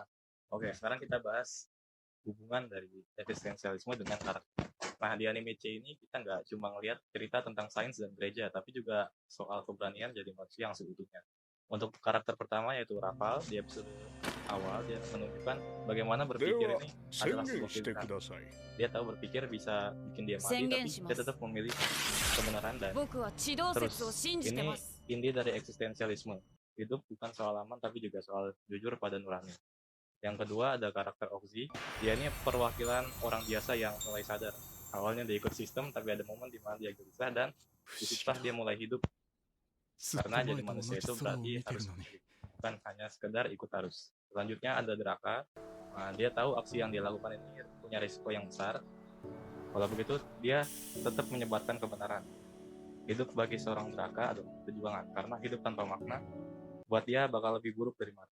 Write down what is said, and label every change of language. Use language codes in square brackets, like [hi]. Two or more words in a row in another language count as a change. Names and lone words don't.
[id] Oke, sekarang kita bahas hubungan dari eksistensialisme dengan karakter. Nah, di anime C ini kita nggak cuma ngelihat cerita tentang sains dan gereja, tapi juga soal keberanian jadi manusia yang seutuhnya. Untuk karakter pertama yaitu Raval, di episode awal dia menunjukkan bagaimana [ja] で [id] berpikir [ja] は [id] ini [ja] 宣 [id] adalah [ja] 言 [id] sebuah [ja] してく [id] pilihan. [ja] ださい [id] Dia tahu berpikir bisa bikin dia mati, [ja] 宣 [id] tapi [ja] 言しま [id] dia [ja] す [id] tetap memilih kebenaran dan [ja] 僕は地動 [id] terus [ja] 説を信じて [id] ini [ja] ます [id] inti dari eksistensialisme. Hidup bukan soal aman tapi juga soal jujur pada nurani. Yang kedua ada karakter Oxy. Dia ini perwakilan orang biasa yang mulai sadar. Awalnya dia ikut sistem, tapi ada momen di mana dia gelisah dan [ja] 不 [id] disitulah [ja] 思議 [id] dia [ja] だ [id] mulai hidup. [ja] ずっと [id] Karena [ja] 前 [id] jadi [ja] と同 [id] manusia [ja] じ [id] itu [ja] 空を [id] berarti [ja] 見てる [id] harus [ja] のに [id] memilih, bukan hanya sekedar ikut arus. Selanjutnya ada Draka. Nah, dia tahu aksi yang dia lakukan ini punya risiko yang besar. Kalau begitu, dia tetap menyebarkan kebenaran. Hidup bagi seorang Draka adalah perjuangan, karena hidup tanpa makna buat dia bakal lebih buruk dari mati.